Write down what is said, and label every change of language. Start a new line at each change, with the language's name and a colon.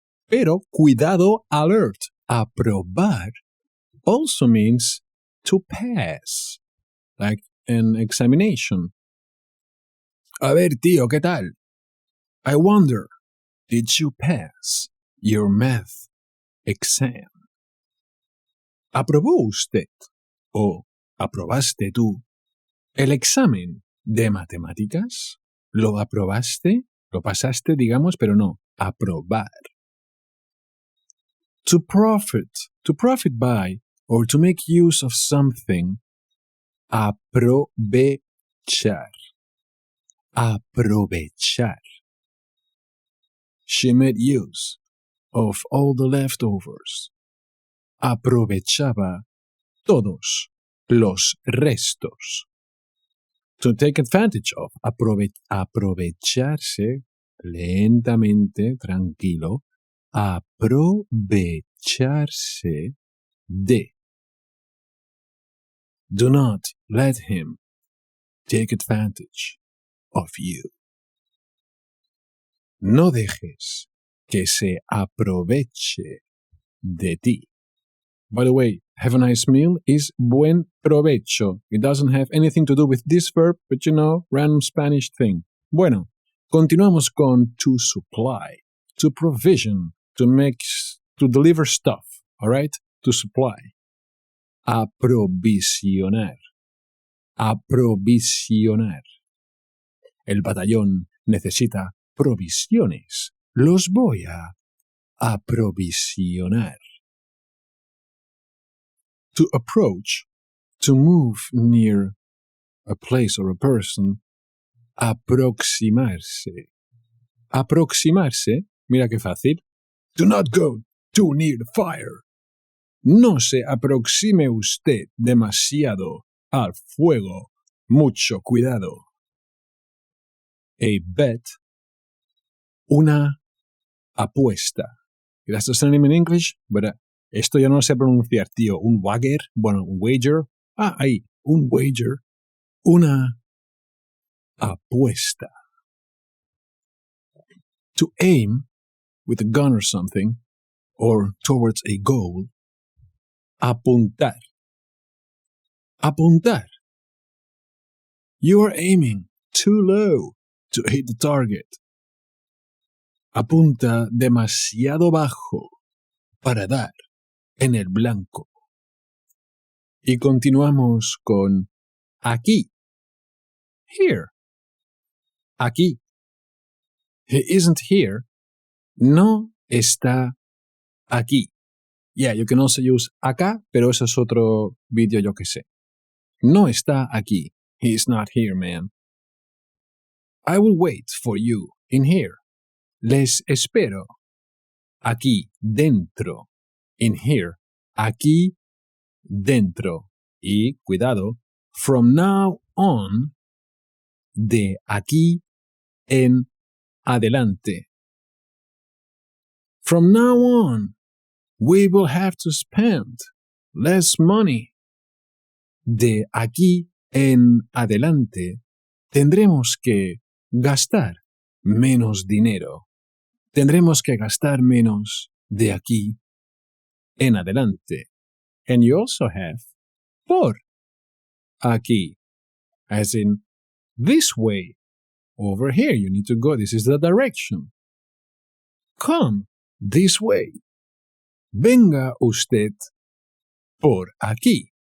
Spanish: Pero, cuidado,
English: alert. Aprobar also means to pass, like an examination.
Spanish: A ver, tío, ¿qué tal?
English: I wonder, did you pass your math exam?
Spanish: ¿Aprobó usted o aprobaste tú El examen de matemáticas, ¿lo aprobaste? Lo pasaste, digamos, pero no, aprobar.
English: To profit by, or to make use of something, aprovechar.
Spanish: Aprovechar.
English: She made use of all the leftovers.
Spanish: Aprovechaba todos los restos.
English: To take advantage of,
Spanish: aprovecharse lentamente, tranquilo, aprovecharse de.
English: Do not let him take advantage of you.
Spanish: No dejes que se aproveche de ti.
English: By the way, have a nice meal is
Spanish: buen provecho.
English: It doesn't have anything to do with this verb, but you know, random Spanish thing.
Spanish: Bueno, continuamos con
English: to supply, to provision, to deliver stuff, all right? To supply.
Spanish: Aprovisionar. Aprovisionar. El batallón necesita provisiones. Los voy a aprovisionar.
English: To approach, to move near a place or a person, aproximarse.
Spanish: Aproximarse, mira qué fácil.
English: Do not go too near the fire.
Spanish: No se aproxime usted demasiado al fuego. Mucho cuidado.
English: A bet,
Spanish: una apuesta.
English: That's the synonym in English, but
Spanish: esto ya no sé pronunciar, tío. Un wager, bueno, un wager. Ahí, un wager. Una apuesta.
English: To aim with a gun or something, or towards a goal.
Spanish: Apuntar. Apuntar.
English: You are aiming too low to hit the target.
Spanish: Apunta demasiado bajo para dar en el blanco. Y continuamos con aquí.
English: Here.
Spanish: Aquí.
English: He isn't here.
Spanish: No está aquí.
English: Yeah, you can also use
Spanish: acá, pero eso es otro vídeo, yo que sé. No está aquí.
English: He is not here, man. I will wait for you in here.
Spanish: Les espero aquí dentro.
English: In here.
Spanish: Aquí dentro. Y, cuidado,
English: from now on,
Spanish: de aquí en adelante.
English: From now on, we will have to spend less money.
Spanish: De aquí en adelante, tendremos que gastar menos dinero. Tendremos que gastar menos de aquí en adelante.
English: And you also have por aquí, as in this way. Over here, you need to go. This is the direction. Come this way.
Spanish: Venga usted por aquí.